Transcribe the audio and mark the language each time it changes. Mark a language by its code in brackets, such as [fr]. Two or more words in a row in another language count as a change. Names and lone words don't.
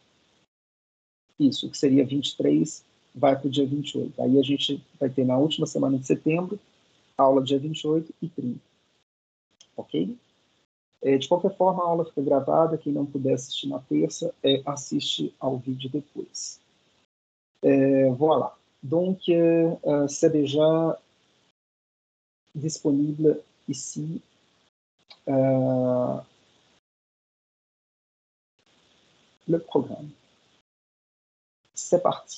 [pt] Isso, o que seria 23 vai para o dia 28. Aí a gente vai ter, na última semana de setembro, aula dia 28 e 30. Ok? De qualquer forma, a aula fica gravada. Quem não puder assistir na terça, assiste ao vídeo depois. [fr] Voilà. Donc, c'est déjà disponible ici. Le programme. C'est parti.